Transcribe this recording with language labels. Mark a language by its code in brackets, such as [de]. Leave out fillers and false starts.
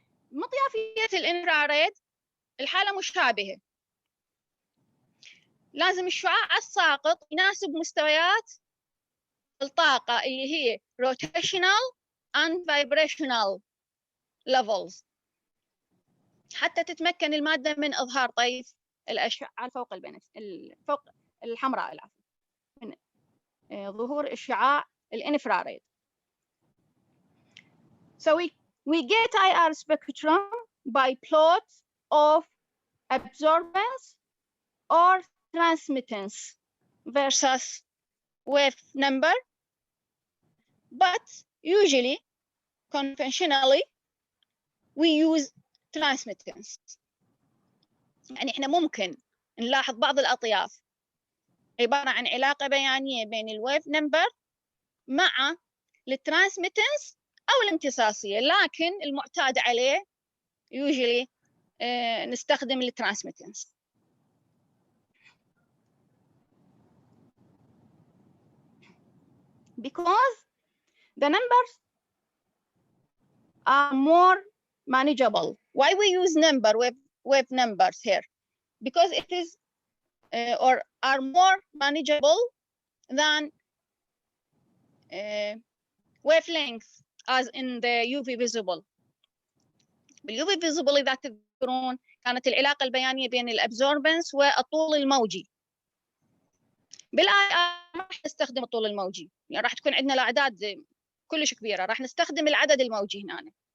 [ar] مطيافية الانفراريد الحالة مشابهة، لازم الشعاع الساقط يناسب مستويات الطاقة اللي هي [en] Rotational and Vibrational levels [ar] حتى تتمكن المادة من إظهار طيف الأشعة فوق فوق الحمراء، العفو، من ظهور الشعاع الانفراريد. [en] So we get IR spectrum by plot of absorbance or transmittance versus wave number, but usually, conventionally, we use transmittance. [ar] يعني إحنا ممكن نلاحظ بعض الأطياف عبارة عن علاقة بيانية بين الويف نمبر مع الترانسميتنس أو الامتصاصية، لكن المعتاد عليه [en] usually [ar] نستخدم الترانسميتنس. [en] Because the numbers are more manageable. Why we use wave numbers here? Because it is or are more manageable than wavelength as in the UV visible. [ar] بالUV visible إذا تذكرون كانت العلاقة البيانية بين الابزوربنس والطول الموجي. بالاي ار ما راح نستخدم الطول الموجي، يعني راح تكون عندنا الاعداد كلش كبيرة، راح نستخدم العدد الموجي هنا.